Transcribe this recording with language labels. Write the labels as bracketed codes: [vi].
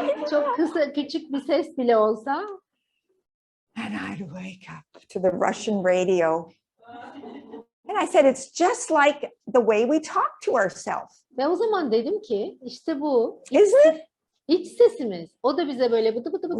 [tr] Çok kısa, küçük bir ses bile olsa. [en] and I'd wake up to the Russian radio. And I said, it's just like the way we talk to ourselves. [tr] Ve o zaman dedim ki işte bu [en] Isn't it? [tr] iç sesimiz. O da bize böyle bıdı bıdı bıdı